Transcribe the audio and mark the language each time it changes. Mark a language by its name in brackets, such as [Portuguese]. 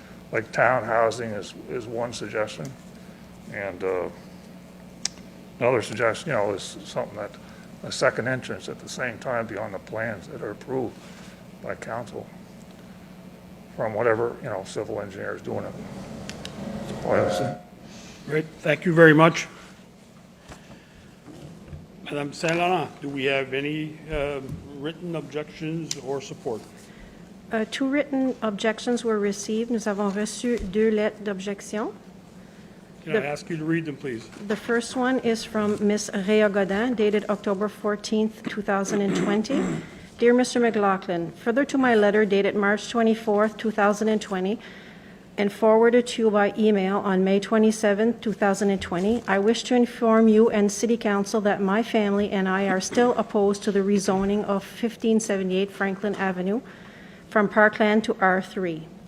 [English] Like town housing is one suggestion. And another suggestion, you know, is something that a second entrance at the same time be on the plans that are approved by council from whatever, you know, civil engineer is doing it. That's all I have to say. Great, thank you very much. Madame Saint-Laurent, do we have any written objections or support? Two written objections were received. [French] Nous avons reçu 2 lettres d'objection. [English] Can I ask you to read them, please? The first one is from Ms. Rhea Godin, dated October 14th, 2020. Dear Mr. McLaughlin, further to my letter dated March 24th, 2020, and forwarded to you by email on May 27, 2020, I wish to inform you and City Council that my family and I are still opposed to the rezoning of 1578 Franklin Avenue from Parkland to R3.